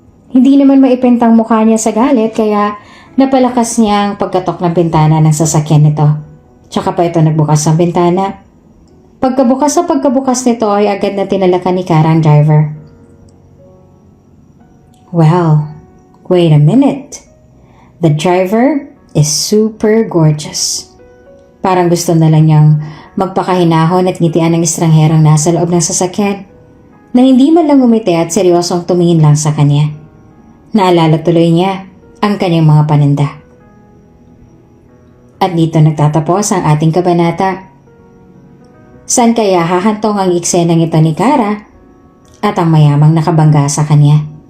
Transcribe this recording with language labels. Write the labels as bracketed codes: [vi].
[tl] Hindi naman maipintang mukha niya sa galit kaya napalakas niya ang pagkatok ng bintana ng sasakyan nito. Tsaka pa ito nagbukas ang bintana. Pagkabukas nito ay agad na tinalakan ni Kara ang driver. [en] Well, wait a minute. The driver is super gorgeous. [tl] Parang gusto na lang niyang magpakahinahon at ngitian ng estrangherong nasa loob ng sasakyan na hindi man lang umiti at seryosong tumingin lang sa kanya. Naalala tuloy niya ang kanyang mga paninda. At dito nagtatapos ang ating kabanata. Saan kaya hahantong ang eksenang ito ni Kara at ang mayamang nakabangga sa kanya?